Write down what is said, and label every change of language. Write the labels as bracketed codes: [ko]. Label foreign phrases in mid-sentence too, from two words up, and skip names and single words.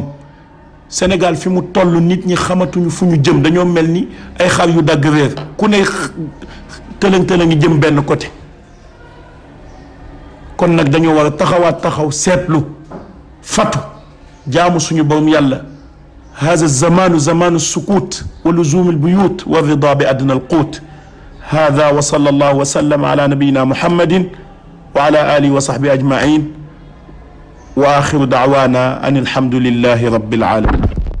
[wo] Sénégal fi mu toll nit ñi xamatuñu fu ñu jëm dañoo mel ni ay xar yu dagg réer ku ne tëlëng jëm benn côté kon nag dañoo war a taxawaat taxaw seetlu fatu jaamu suñu borom yàlla [ar] هذا زمان زمان السكوت ولزوم البيوت والرضا بأدنى القوت هذا وصلى الله وسلم على نبينا محمد وعلى آله وصحبه أجمعين وآخر دعوانا أن الحمد لله رب العالمين